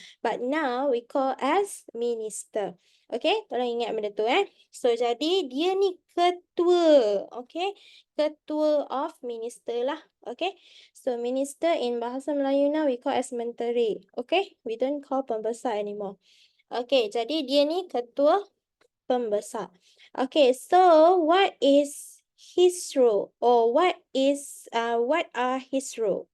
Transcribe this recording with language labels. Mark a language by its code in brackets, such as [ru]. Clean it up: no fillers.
[en] But now we call as minister. [ms] Okay, tolong ingat benda tu So, jadi dia ni ketua. [en] Okay, ketua of minister lah. Okay, so minister in bahasa Melayu now we call as menteri. Okay, we don't call pembesar anymore. [ms] Okay, jadi dia ni ketua pembesar. [en] Okay, so what is his role, or what are his role?